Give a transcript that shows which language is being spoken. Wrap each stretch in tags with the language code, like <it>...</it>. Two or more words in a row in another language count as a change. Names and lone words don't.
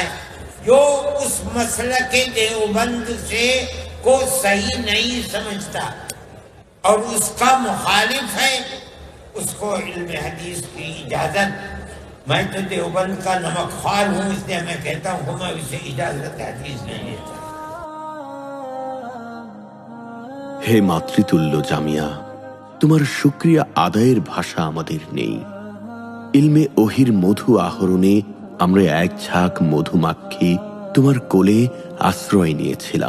<ur>جو اس مسلک دیوبند سے کو صحیح نہیں سمجھتا اور اس کا مخالف ہے، اس کو علم حدیث کی اجازت، میں تو دیوبند کا نمک خوار ہوں اس لیے میں کہتا ہوں کہ میں اسے اجازت حدیث نہیں دیتا۔</ur> <bn>হে মাতৃতুল্য জামিয়া, তোমার শুকরিয়া আদায়ের ভাষা আমাদের নেই। ইলমে ওহির মধু আহরণে আমরা এক ঝাঁক মধুমাক্ষী তোমার কোলে আশ্রয় নিয়েছিলাম।</bn>